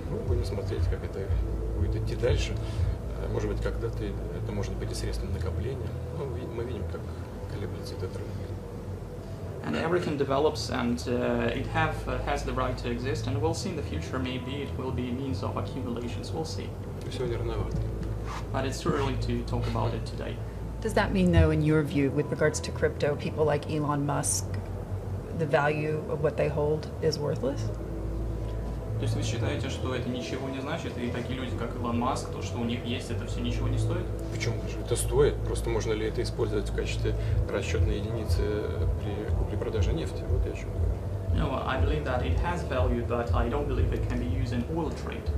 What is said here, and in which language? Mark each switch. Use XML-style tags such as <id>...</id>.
<ru>Мы будем смотреть, как это будет идти дальше. Может быть, когда-то это может быть и средством накопления. Но мы видим, как колеблется этот рынок.</ru> <en>And everything develops, and it has the right to exist. And we'll see in the future. Maybe it will be a means of accumulations. We'll see.</en> <ru>Сегодня рановато.</ru> <en>But it's too early to talk about it today. Does that mean, though, in your view, with regards to crypto, people like Elon Musk, the value of what they hold is worthless?</en> <ru>То есть вы считаете, что это ничего не значит, и такие люди, как Илон Маск, то, что у них есть, это все ничего не стоит? Почему же? Это стоит. Просто можно ли это использовать в качестве расчетной единицы при купле-продаже нефти? Вот я о чем говорю.</ru> <en>No, I believe that it has value, but I don't believe it can be used in oil trade.</en>